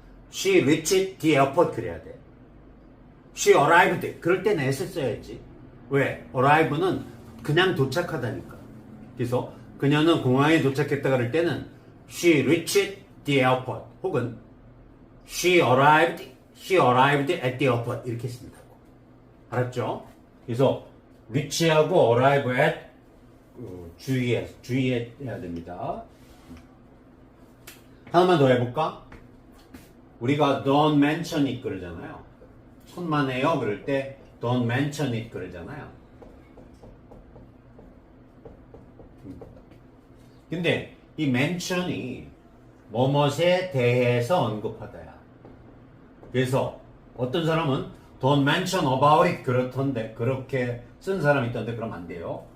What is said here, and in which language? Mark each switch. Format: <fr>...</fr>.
<en>she reached the airport</en> <ko>그래야 돼.</ko> <en>she arrived</en> <ko>그럴 땐 at을 써야지. 왜? arrive는 그냥 도착하다니까. 그래서 그녀는 공항에 도착했다 그럴 때는</ko> <en>she reached the airport</en> <ko>혹은</ko> <en>she arrived at the airport</en> <ko>이렇게 쓴다고. 알았죠? 그래서 reach하고 arrive at 주의해야 됩니다. 하나만 더 해볼까? 우리가</ko> <en>don't mention it</en> <ko>그러잖아요. 천만에요 그럴 때</ko> <en>don't mention it</en> <ko>그러잖아요. 근데 이 mention이 뭐뭇에 대해서 언급하다야. 그래서 어떤 사람은</ko> <en>don't mention about it</en> <ko>그렇던데 그렇게 쓴 사람이 있던데 그럼 안 돼요.</ko>